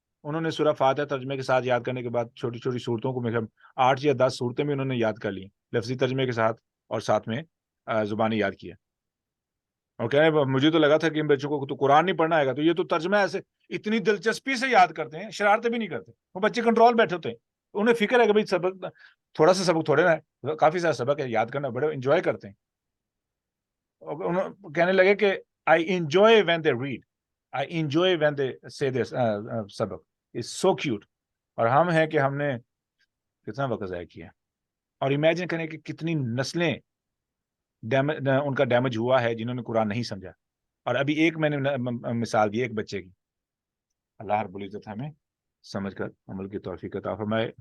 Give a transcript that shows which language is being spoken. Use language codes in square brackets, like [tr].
[ur] انہوں نے سورہ فاتحہ ترجمے کے ساتھ یاد کرنے کے بعد چھوٹی چھوٹی صورتوں کو 8 یا 10 صورتیں بھی انہوں نے یاد کر لی لفظی ترجمے کے ساتھ، اور ساتھ میں زبانی یاد کیا. اور کہہ رہے مجھے تو لگا تھا کہ ان بچوں کو تو قرآن نہیں پڑھنا آئے گا، تو یہ تو ترجمہ ایسے اتنی دلچسپی سے یاد کرتے ہیں، شرارتیں بھی نہیں کرتے. وہ بچے کنٹرول بیٹھے ہوتے ہیں، انہیں فکر ہے کہ بھائی سبق تھوڑا سا سبق تھوڑے نا، کافی سارا سبق ہے، یاد کرنا بڑے انجوائے کرتے ہیں. کہنے لگے کہ [en] I enjoy when they read, I enjoy when they say this سبق is so cute. [ur] اور ہم ہیں کہ ہم نے کتنا وقت ضائع کیا، اور امیجن کریں کہ کتنی نسلیں ان کا ڈیمیج ہوا ہے جنہوں نے قرآن نہیں سمجھا. اور ابھی ایک میں نے مثال دی ایک بچے کی. اللہ رب العزت ہمیں سمجھ کر عمل کی توفیق عطا فرمائے.